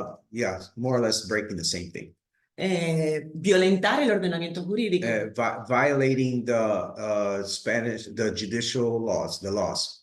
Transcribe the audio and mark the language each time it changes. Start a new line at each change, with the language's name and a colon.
English: yeah, more or less breaking the same thing.
Spanish: violentar el ordenamiento jurídico.
English: Violating the judicial laws, the laws.